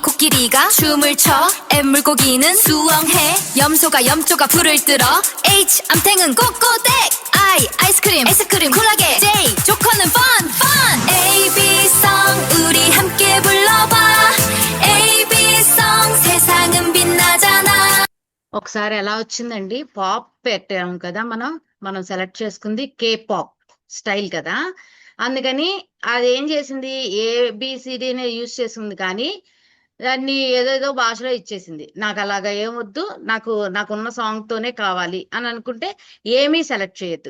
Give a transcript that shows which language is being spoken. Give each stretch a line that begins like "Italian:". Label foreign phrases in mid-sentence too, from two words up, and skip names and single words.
Korean: 코끼리가 춤을 춰. M. 물고기는 수영해. 염소가 불을 들어. H. 암탱은 꼬꼬댁. I. 아이스크림 쿨하게. J. 조커는 fun. AB송 우리 함께 불러봐. AB송 세상은 빛나잖아.
Telugu: ఒకసారి ఎలా వచ్చిందండి? పాప్ పెట్టాం కదా మనం సెలెక్ట్ చేసుకుంది
English: K-pop style
Telugu: కదా. అందుకని అది ఏం చేసింది? ABCDని యూజ్ చేసింది, కానీ దాన్ని ఏదేదో భాషలో ఇచ్చేసింది. నాకు అలాగా ఏమొద్దు, నాకున్న సాంగ్ తోనే కావాలి అని అనుకుంటే ఏమీ సెలెక్ట్ చేయొద్దు.